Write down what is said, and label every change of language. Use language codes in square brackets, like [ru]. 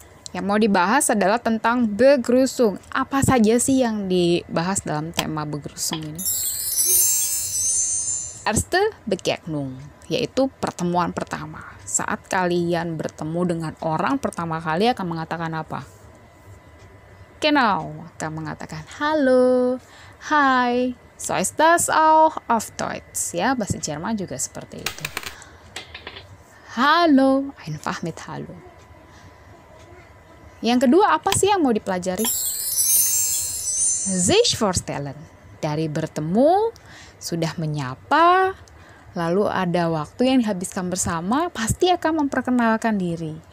[id] Yang mau dibahas adalah tentang Begrüßung. Apa saja sih yang dibahas dalam tema Begrüßung ini? Erste Begegnung, yaitu pertemuan pertama. Saat kalian bertemu dengan orang pertama kali akan mengatakan apa? [de] Genau, [id] akan mengatakan halo, hi, [de] so ist das auch auf Deutsch. [id] Ya, bahasa Jerman juga seperti itu. Halo, [de] einfach mit hallo. [id] Yang kedua, apa sih yang mau dipelajari? Sich vorstellen. Dari bertemu, sudah menyapa, lalu ada waktu yang dihabiskan bersama, pasti akan memperkenalkan diri.